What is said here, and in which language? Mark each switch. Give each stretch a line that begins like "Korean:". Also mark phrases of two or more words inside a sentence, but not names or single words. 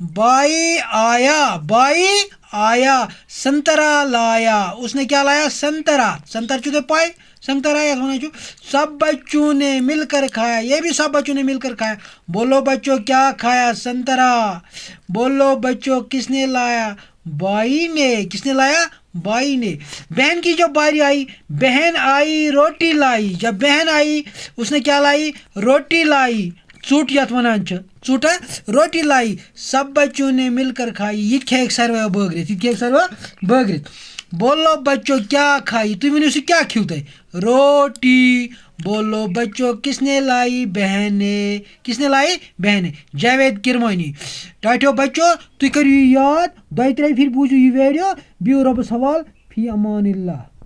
Urdu: بائی آیا سنترا لایا اس نے کیا لایا
Kashmiri: سنتر چھو پائے
Urdu: سنترا یا ہونا سب بچوں نے مل کر کھایا یہ بھی سب بچوں نے مل کر کھایا بولو بچوں کیا کھایا سنترا بولو بچوں کس نے لایا بائی نے کس نے لایا بائی نے بہن کی جب باری آئی بہن آئی روٹی لائی جب بہن آئی اس نے کیا لائی روٹی لائی
Kashmiri: ژوٚٹ یتھ ونان چھِ ژوٚٹ
Urdu: روٹی لائی سب بچوں نے مل کر کھائی
Kashmiri: یہ کھیٚیکھ ساروٕے بٲگرِتھ
Urdu: بولو بچوں کیا کھائی
Kashmiri: تُہۍ ؤنِو سُہ کیا کھیٚو تۄہہِ
Urdu: روٹی بولو بچوں کس نے لائی بہن نے
Kashmiri: جاوید کرمانی ٹاٹھیو بچوں تُہۍ کٔرِو یہِ یاد 2-3 پھِرِ بوٗزِو یہِ ویڈیو بِہِو رۄبَس حوال
Arabic: فی امان اللہ.